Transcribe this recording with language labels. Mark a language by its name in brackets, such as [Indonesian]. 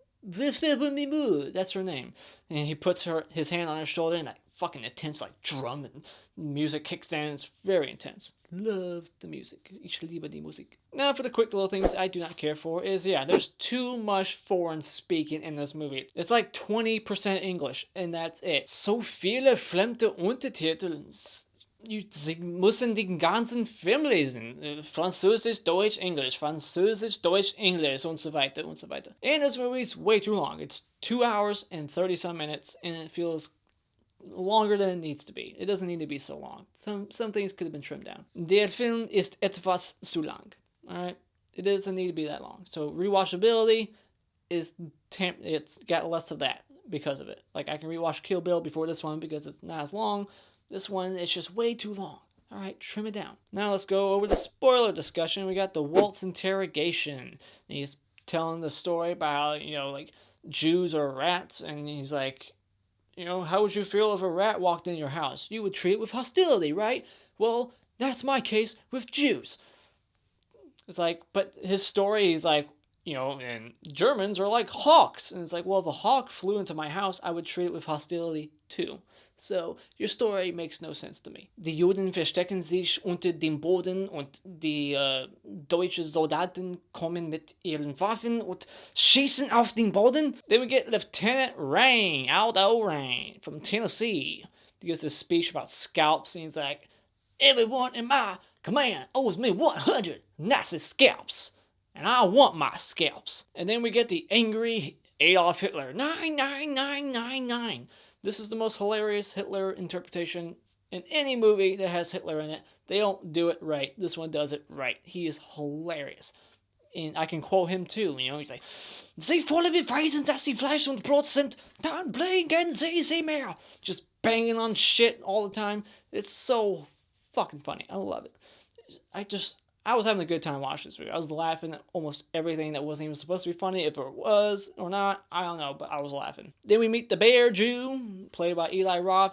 [English] That's her name. And he puts his hand on her shoulder and that fucking intense like drum and music kicks in. It's very intense. Love the music. Ich liebe die Musik. Now for the quick little things I do not care for is, yeah, there's too much foreign speaking in this movie. It's like 20% English and that's it. [German] So viele fremde Untertitel. Sie müssen den ganzen Film lesen. Französisch, Deutsch, English. Französisch, Deutsch, English. Und so weiter, und so weiter. [English] And this movie is way too long. It's 2 hours and 30-some minutes, and it feels longer than it needs to be. It doesn't need to be so long. Some things could have been trimmed down. [German] Der Film ist etwas zu lang. [English] Alright? It doesn't need to be that long. So rewatchability is it's got less of that because of it. Like I can rewatch Kill Bill before this one because it's not as long. This one, it's just way too long. Alright, trim it down. Now let's go over the spoiler discussion. We got the Waltz interrogation. And he's telling the story about how, like, Jews are rats. And he's like, how would you feel if a rat walked in your house? You would treat it with hostility, right? Well, that's my case with Jews. It's like, but his story, he's like, and Germans are like hawks. And it's like, well, if a hawk flew into my house, I would treat it with hostility too. So, your story makes no sense to me. [German] Die Juden verstecken sich unter dem Boden und die deutschen Soldaten kommen mit ihren Waffen und schießen auf den Boden. [English] Then we get Lieutenant Rain, Aldo Rain, from Tennessee. He gives this speech about scalps, and he's like, everyone in my command owes me 100 Nazi scalps, and I want my scalps. And then we get the angry Adolf Hitler, 99999. This is the most hilarious Hitler interpretation in any movie that has Hitler in it. They don't do it right. This one does it right. He is hilarious. [German] And I can quote him too, he's like, Sie wollen beweisen, dass sie Fleisch und Blut sind, dann bringen sie mehr. [English] Just banging on shit all the time. It's so fucking funny. I love it. I was having a good time watching this movie. I was laughing at almost everything that wasn't even supposed to be funny. If it was or not, I don't know, but I was laughing. Then we meet the Bear Jew, played by Eli Roth.